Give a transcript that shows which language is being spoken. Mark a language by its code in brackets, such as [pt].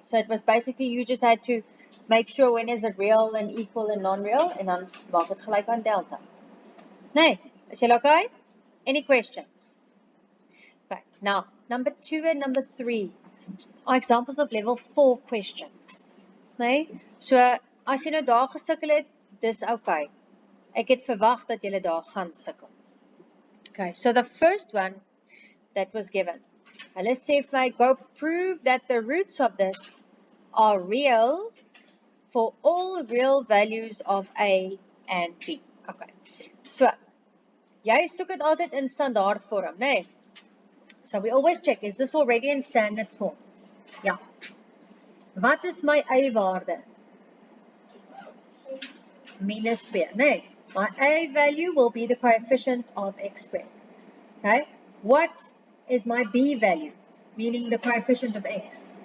[en] So it was basically you just had to make sure when is it real and equal and non-real, [af] en dan maak het gelijk aan delta. Nee, is julle okay? [en] Any questions? Okay, now, number 2 and number 3 are examples of level 4 questions. [af] Nee, so as jy nou daar gesukkel het, dis okay. Ek het verwag dat julle daar gaan sukkel. [en] Okay, so the first one that was given. [af] Hulle sê vir my, [en] go prove that the roots of this are real for all real values of A and B. [af] Okay, so, jy soek het altyd in standaard vorm, nee? [en] So we always check, is this already in standard form? Ja. [af] Wat is my A-waarde? Minus 2, nee? [en] My A value will be the coefficient of x squared. Okay? What is my B value? Meaning the coefficient of x.